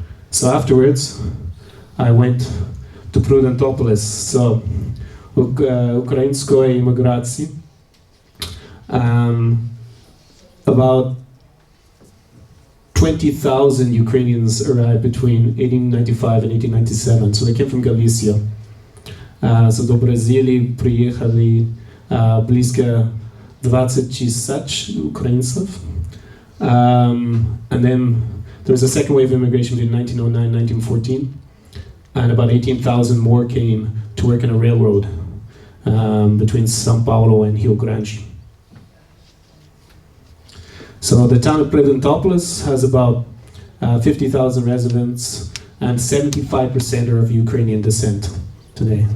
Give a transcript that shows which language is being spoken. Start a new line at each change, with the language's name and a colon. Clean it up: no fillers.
English: So afterwards, I went to Prudentopolis. So
Polish: ukrainskoj imigracji.
English: About 20,000 Ukrainians arrived between 1895 and 1897, so they came from Galicia.
Polish: So do Brazylii przyjechali blisko 20,000 Ukraińców.
English: And then there was a second wave of immigration between 1909 and 1914, and about 18,000 more came to work on a railroad between São Paulo and Rio Grande. So the town of Preventopolis has about 50,000 residents, and 75% are of Ukrainian descent today.